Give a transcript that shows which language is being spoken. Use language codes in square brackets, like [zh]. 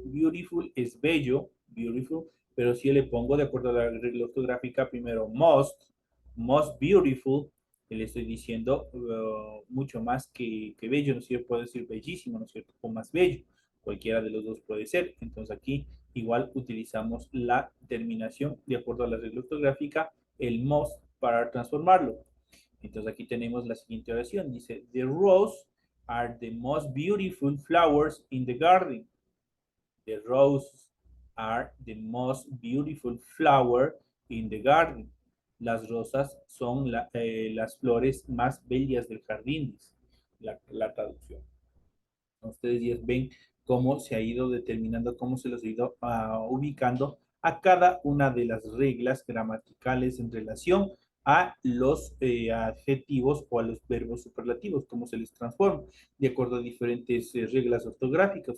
[es] Beautiful es bello, beautiful, pero si yo le pongo de acuerdo a la regla ortográfica, primero most beautiful, le estoy diciendo mucho más que bello, ¿no es cierto? Puedo decir bellísimo, ¿no es cierto? O más bello, cualquiera de los dos puede ser. Entonces aquí igual utilizamos la terminación de acuerdo a la regla ortográfica el most para transformarlo. Entonces aquí tenemos la siguiente oración. [en] Dice, the roses are the most beautiful flowers in the garden. The roses are the most beautiful flower in the garden. [es] Las rosas son las flores más bellas del jardín, la traducción. Ustedes ya ven cómo se ha ido determinando, cómo se los ha ido ubicando a cada una de las reglas gramaticales en relación a los adjetivos o a los verbos superlativos, cómo se les transforma, de acuerdo a diferentes reglas ortográficas.